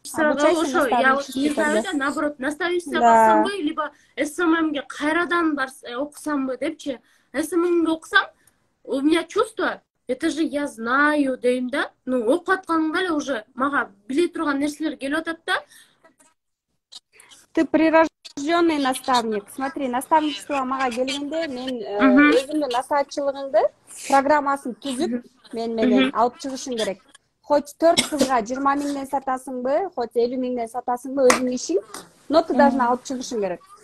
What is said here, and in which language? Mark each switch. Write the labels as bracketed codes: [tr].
[ru] я вот не знаю, да, наоборот, наставничество [ky] барсам бы, [ru] либо СММге [ky] кайрадан окусам бы депчи. СММге окусам, [ru] у меня чувство, это же я знаю, [ky] дейм да, ну, окуп атканымда эле уже мага биле турган нерселер келип атат да. [ru] Ты прирожденный наставник. [ky] Смотри, наставничество мага келгенде мен өзүмдүн насаатчылыгыңды программасын түзүп менен алып чыгышың керек. Хоть 4 кызга 20 миңден сатасыңбы, хоть 50 миңден сатасыңбы, өзүң ишиң, [ru] но ты должна [ky] алып чыгышың керек.